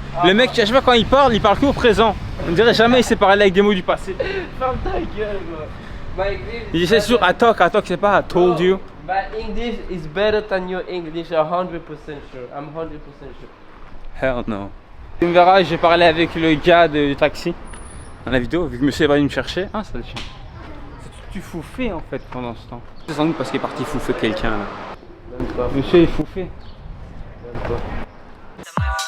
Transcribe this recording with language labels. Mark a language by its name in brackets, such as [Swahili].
[French] Le mec, à chaque fois quand il parle que au présent. On dirait jamais il s'est parlé avec des mots du passé. Ferme ta gueule, quoi. [English] My English. [French] Il dit c'est sûr, [English] I talk, [French] c'est pas [English] I told you. My English is better than your English. 100% sure. I'm 100% sure. Hell no. [French] Tu me verras, j'ai parlé avec le gars du taxi dans la vidéo, vu que monsieur est venu me chercher. Ah, ça le chien. Tu fouffais en fait pendant ce temps. C'est sans doute parce qu'il est parti fouffer quelqu'un là. Même pas. Monsieur est fouffé. Même pas.